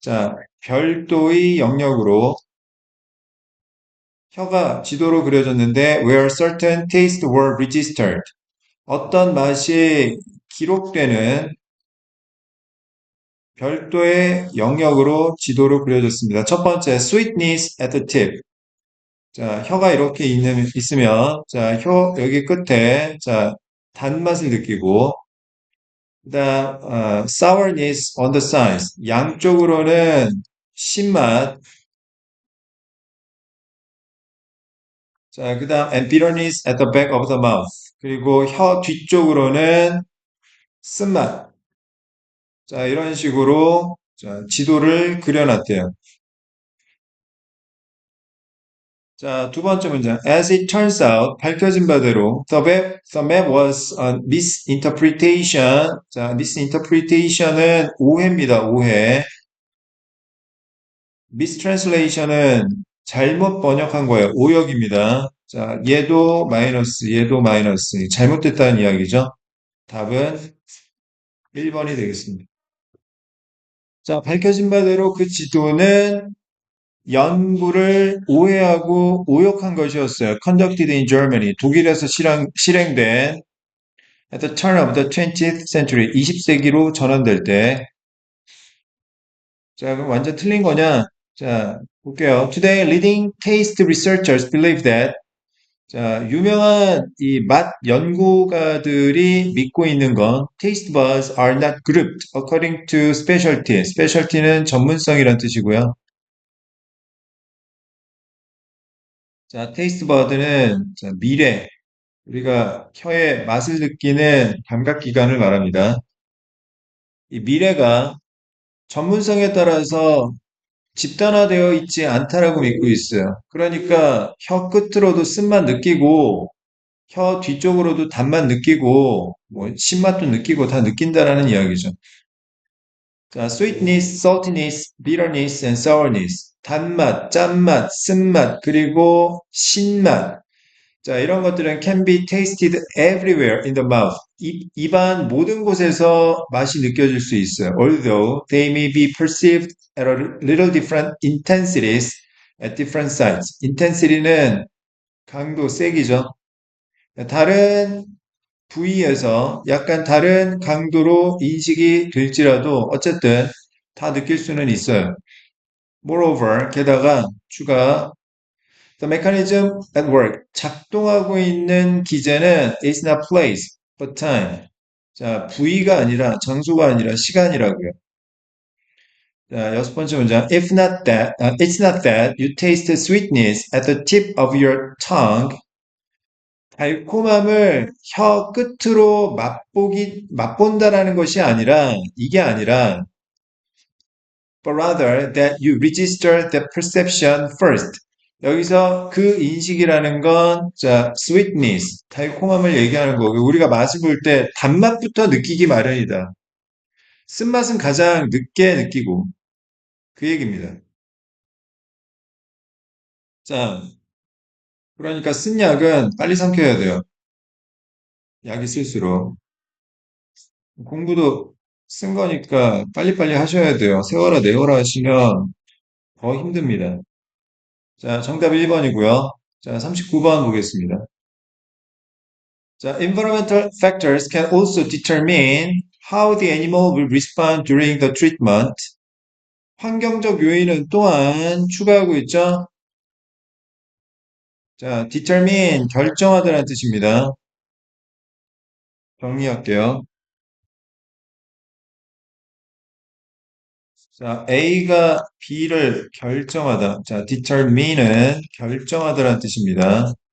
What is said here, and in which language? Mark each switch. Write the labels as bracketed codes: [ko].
[ko] 자, 별도의 영역으로 혀가 지도로 그려졌는데 [en] where certain tastes were registered. [ko] 어떤 맛이 기록되는 별도의 영역으로 지도로 그려졌습니다. 첫 번째, [en] sweetness at the tip. [ko] 자, 혀가 이렇게 있으면, 자, 혀 여기 끝에, 자, 단맛을 느끼고, 그다음, [en] sourness on the sides. [ko] 양쪽으로는 신맛. 자, 그다음, [en] and bitterness at the back of the mouth. [ko] 그리고 혀 뒤쪽으로는 쓴맛. 자, 이런 식으로 자, 지도를 그려놨대요. 자, 두 번째 문장. [en] As it turns out, [ko] 밝혀진 바대로, [en] the map was a misinterpretation. [ko] 자, misinterpretation은 오해입니다, 오해. mistranslation은 잘못 번역한 거예요. 오역입니다. 자, 얘도 마이너스. 잘못됐다는 이야기죠. 답은 1번이 되겠습니다. 자, 밝혀진 바대로 그 지도는 연구를 오해하고 오역한 것이었어요. [en] Conducted in Germany. [ko] 독일에서 실행된 [en] at the turn of the 20th century. [ko] 20세기로 전환될 때. 자, 그럼 완전 틀린 거냐? 자, 볼게요. [en] Today, leading taste researchers believe that [ko] 자, 유명한 이 맛 연구가들이 믿고 있는 건 [en] taste buds are not grouped according to specialty. [ko] specialty는 전문성이란 뜻이고요. 자, 테이스트 버드는 자, 미래, 우리가 혀의 맛을 느끼는 감각기관을 말합니다. 이 미래가 전문성에 따라서 집단화되어 있지 않다라고 믿고 있어요. 그러니까 혀 끝으로도 쓴맛 느끼고 혀 뒤쪽으로도 단맛 느끼고 뭐 신맛도 느끼고 다 느낀다라는 이야기죠. [en] 자, sweetness, saltiness, bitterness, and sourness. [ko] 단맛, 짠맛, 쓴맛, 그리고 신맛. 자, 이런 것들은 [en] can be tasted everywhere in the mouth. [ko] 입안 모든 곳에서 맛이 느껴질 수 있어요. [en] Although they may be perceived at a little different intensities at different sites. [ko] intensity는 강도, 세기죠. 다른 부위에서 약간 다른 강도로 인식이 될지라도 어쨌든 다 느낄 수는 있어요. [en] Moreover, [ko] 게다가 추가 [en] The mechanism at work. [ko] 작동하고 있는 기제는 [en] is not place, but time. [ko] 자, 부위가 아니라, 장소가 아니라 시간이라고요. 자, 여섯 번째 문장. [en] If not that, it's not that you taste sweetness at the tip of your tongue. [ko] 달콤함을 혀 끝으로 맛본다라는 것이 아니라, 이게 아니라, [en] but rather that you register the perception first. [ko] 여기서 그 인식이라는 건, 자, sweetness, 달콤함을 얘기하는 거고, 우리가 맛을 볼 때 단맛부터 느끼기 마련이다. 쓴맛은 가장 늦게 느끼고, 그 얘기입니다. 자, 그러니까 쓴 약은 빨리 삼켜야 돼요. 약이 쓸수록. 공부도 쓴 거니까 빨리빨리 하셔야 돼요. 세워라, 내워라 하시면 더 힘듭니다. 자, 정답 1번이고요. 자, 39번 보겠습니다. [en] 자, environmental factors can also determine how the animal will respond during the treatment. [ko] 환경적 요인은 또한 추가하고 있죠. 자, determine 결정하다라는 뜻입니다. 정리할게요. 자, A가 B를 결정하다. 자, determine은 결정하다라는 뜻입니다.